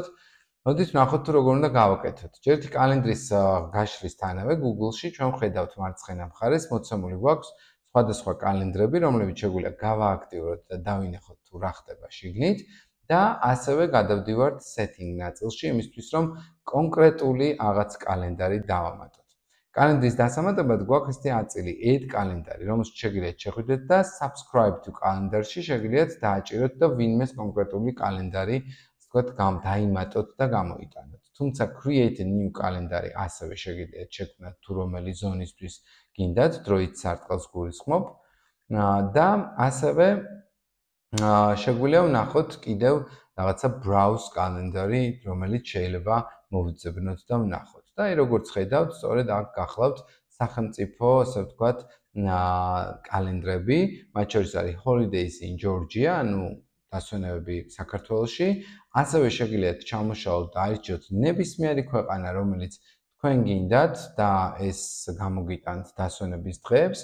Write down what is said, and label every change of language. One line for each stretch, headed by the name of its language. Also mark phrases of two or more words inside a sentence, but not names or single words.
Georgian: მოდით ვნახოთ თუ როგორ უნდა გავაკეთოთ. ჯერჯერობით კალენდრის გაშლისთანავე Google-ში ჩვენ ვხედავთ მარცხენა მხარეს მოცემული გვაქვს სხვადასხვა კალენდრები, რომლებიც შეგვიძლია გავააქტიუროთ და დავინახოთ თუ რა ხდება შიგნით და ასევე გადავდივართ setting ნაწილში იმისთვის, რომ კონკრეტული რაღაც კალენდარი დავამატოთ. კალენდრის დასამატებად გვაქვს ესეთი აწილი add კალენდარი, რომელშიც შეგიძლიათ შეხვიდეთ და
English: subscribe to calendar-
Georgian: ში შეგიძლიათ დააჭიროთ და ვინმეს კონკრეტული კალენდარი, ასე ვთქვათ, დაიმატოთ და გამოიტანოთ. თუმცა
English: create a new calendar-
Georgian: ი ასევე შეგიძლიათ შექმნათ თუ რომელი ზონისთვის გინდათ, დროით სარტყელს გულისხმობ და ასევე შეგვიძლია ვნახოთ კიდევ რაღაცა
English: browse calendar-
Georgian: ი, რომელიც შეიძლება მოვიძებნოთ და ვნახოთ. და აი როგორც ხედავთ, სწორედ აქ გახლავთ სახელმწიფო, ასე ვთქვათ, კალენდრები, მათ შორის არის
English: holidays in Georgia,
Georgian: ანუ დასვენებები საქართველოში. ასევე შეგიძლიათ ჩამოშალოთ და აირჩიოთ ნებისმიერი ქვეყანა, რომელიც თქვენ გინდათ და ეს გამოგიტანთ დასვენების დღეებს.